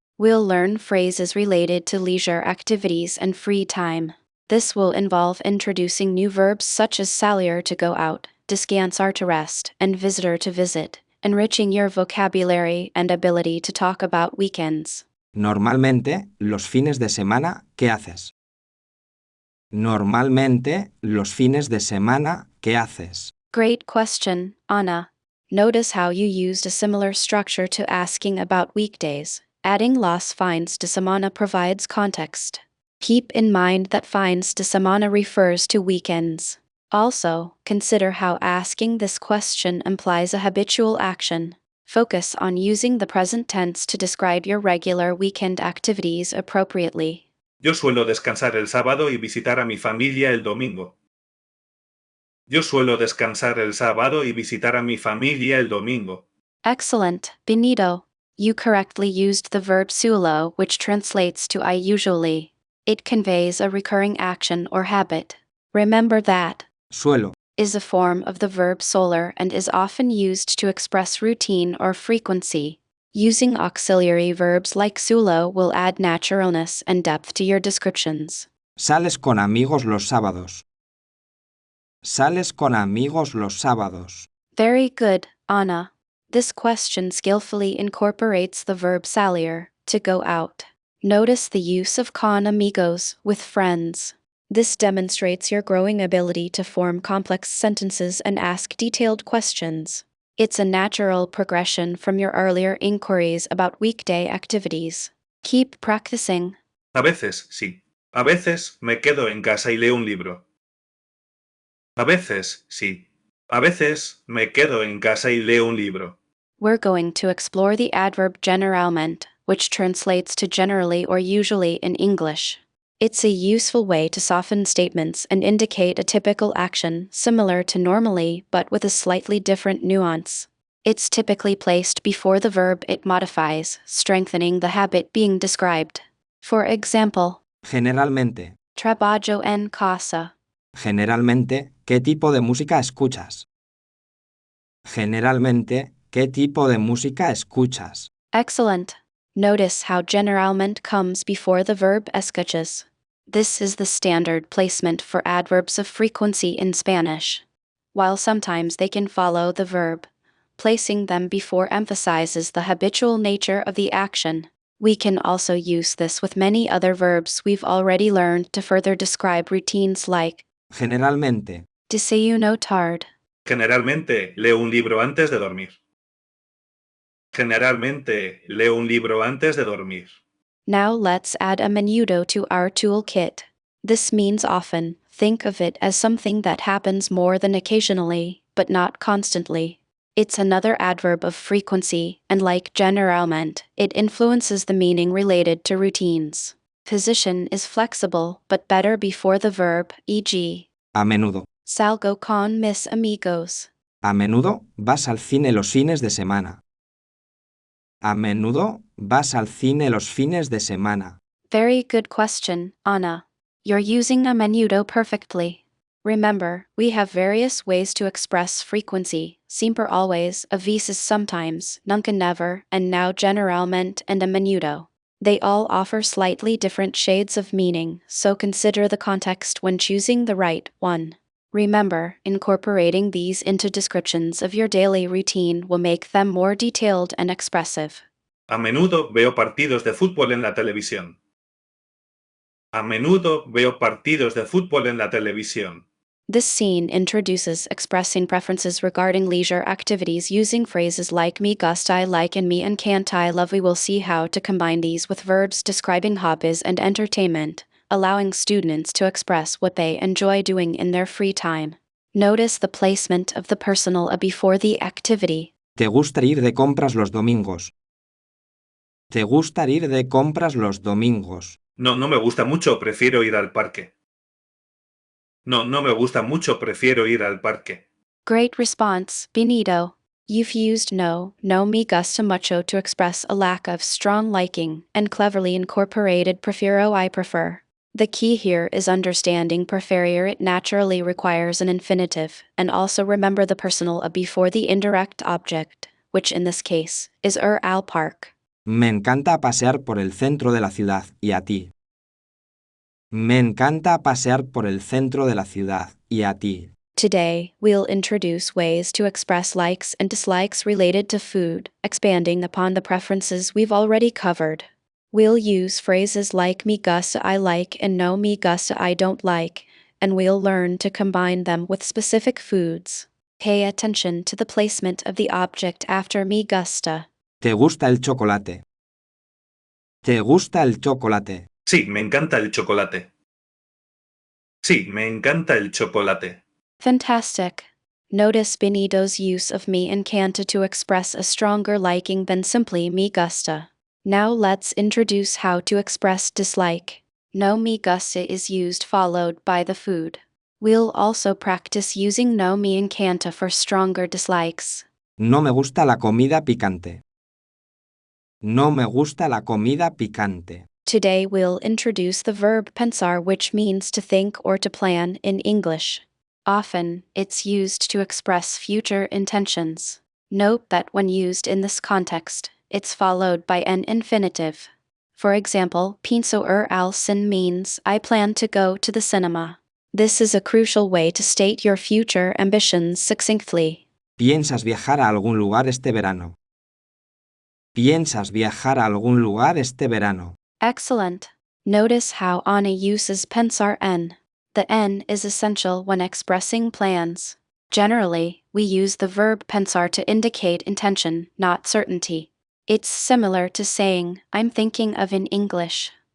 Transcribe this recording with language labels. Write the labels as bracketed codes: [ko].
[en] We'll learn phrases related to leisure activities and free time. This will involve introducing new verbs such as salir to go out, descansar to rest, and visitor to visit, enriching your vocabulary and ability to talk about weekends. [es] Normalmente, los fines de semana, ¿qué haces? Normalmente, los fines de semana, ¿qué haces? [en] Great question, Anna. Notice how you used a similar structure to asking about weekdays. Adding [es] los fines de semana [en] provides context. Keep in mind that [es] fines de semana [en] refers to weekends. Also, consider how asking this question implies a habitual action. Focus on using the present tense to describe your regular weekend activities appropriately. [es] Yo suelo descansar el sábado y visitar a mi familia el domingo. Yo suelo descansar el sábado y visitar a mi familia el domingo. [en] Excellent, Benito. You correctly used the verb suelo, which translates to I usually. It conveys a recurring action or habit. Remember that [es] Suelo. [en] is a form of the verb solar and is often used to express routine or frequency. Using auxiliary verbs like suelo will add naturalness and depth to your descriptions. [es] Sales con amigos los sábados. Sales con amigos los sábados. [en] Very good, Anna. This question skillfully incorporates the verb salir, to go out. Notice the use of [es] con amigos, [en] with friends. This demonstrates your growing ability to form complex sentences and ask detailed questions. It's a natural progression from your earlier inquiries about weekday activities. Keep practicing. [es] A veces, sí. A veces me quedo en casa y leo un libro. A veces, sí. A veces me quedo en casa y leo un libro. [en] We're going to explore the adverb generalmente, which translates to generally or usually in English. It's a useful way to soften statements and indicate a typical action similar to normally but with a slightly different nuance. It's typically placed before the verb it modifies, strengthening the habit being described. For example, [es] Generalmente. trabajo en casa. Generalmente, ¿qué tipo de música escuchas? Generalmente, ¿qué tipo de música escuchas? [en] Excellent. Notice how generalmente comes before the verb escuchas. This is the standard placement for adverbs of frequency in Spanish. While sometimes they can follow the verb, placing them before emphasizes the habitual nature of the action. We can also use this with many other verbs we've already learned to further describe routines like [es] Generalmente. desayuno tarde. Generalmente leo un libro antes de dormir. Generalmente leo un libro antes de dormir. [en] Now let's add [es] a menudo [en] to our toolkit. This means often. Think of it as something that happens more than occasionally, but not constantly. It's another adverb of frequency, and like generalmente, it influences the meaning related to routines. Position is flexible, but better before the verb, e.g., [es] A menudo. salgo con mis amigos. A menudo vas al cine los fines de semana. A menudo vas al cine los fines de semana. [en] Very good question, Anna. You're using [es] a menudo [en] perfectly. Remember, we have various ways to express frequency: siempre always, [es] a veces [en] sometimes, nunca never, and now generalmente and [es] a menudo. [en] They all offer slightly different shades of meaning, so consider the context when choosing the right one. Remember, incorporating these into descriptions of your daily routine will make them more detailed and expressive. [es] A menudo veo partidos de fútbol en la televisión. A menudo veo partidos de fútbol en la televisión. [en] This scene introduces expressing preferences regarding leisure activities using phrases like [es] me gusta [en] I like and [es] me encanta [en] I love. We will see how to combine these with verbs describing hobbies and entertainment, allowing students to express what they enjoy doing in their free time. Notice the placement of the personal a before the activity. [es] ¿Te gusta ir de compras los domingos? ¿Te gusta ir de compras los domingos? No, no me gusta mucho, prefiero ir al parque. No, no me gusta mucho, prefiero ir al parque. [en] Great response, Benito. You've used [es] no me gusta mucho [en] to express a lack of strong liking, and cleverly incorporated prefiero I prefer. The key here is understanding preferir. It naturally requires an infinitive, and also remember the personal a before the indirect object, which in this case is [es] al park. Me encanta pasear por el centro de la ciudad, ¿y a ti? Me encanta pasear por el centro de la ciudad, ¿y a ti? [en] Today, we'll introduce ways to express likes and dislikes related to food, expanding upon the preferences we've already covered. We'll use phrases like [es] me gusta [en] I like and [es] no me gusta [en] I don't like, and we'll learn to combine them with specific foods. Pay attention to the placement of the object after [es] me gusta. ¿Te gusta el chocolate? ¿Te gusta el chocolate? Sí, me encanta el chocolate. Sí, me encanta el chocolate. [en] Fantastic. Notice Benito's use of [es] me encanta [en] to express a stronger liking than simply [es] me gusta. [en] Now let's introduce how to express dislike. [es] No me gusta [en] is used followed by the food. We'll also practice using [es] no me encanta [en] for stronger dislikes. [es] No me gusta la comida picante. No me gusta la comida picante. [en] Today we'll introduce the verb pensar, which means to think or to plan in English. Often, it's used to express future intentions. Note that when used in this context, it's followed by an infinitive. For example, [es] pienso al cine [en] means I plan to go to the cinema. This is a crucial way to state your future ambitions succinctly. [es] ¿Piensas viajar a algún lugar este verano? ¿Piensas viajar a algún lugar este verano? [en] Excellent. Notice how Anna uses [es] pensar en. [en] The N is essential when expressing plans. Generally, we use the verb pensar to indicate intention, not certainty. It's similar to saying, I'm thinking of in English.